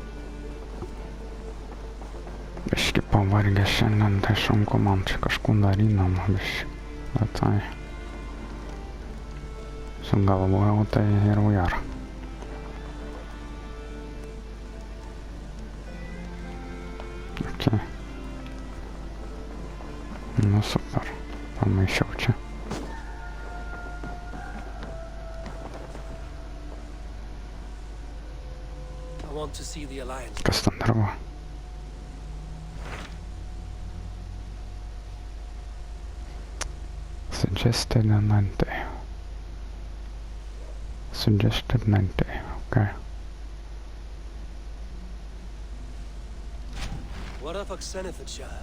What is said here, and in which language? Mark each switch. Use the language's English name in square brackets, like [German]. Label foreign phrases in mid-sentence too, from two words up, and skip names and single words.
[Lithuanian] Biški pavargęs šiandien, tai sunku man čia kažką darydama biški, bet tai sugalvojau, tai ir ujara. Okei. Nu super, pamaišiau čia. [English] I want to see the Alliance. [Lithuanian] Kas ten dar buvo? [English] Suggested 90. Suggested 90, okay. What of Oxenfordshire?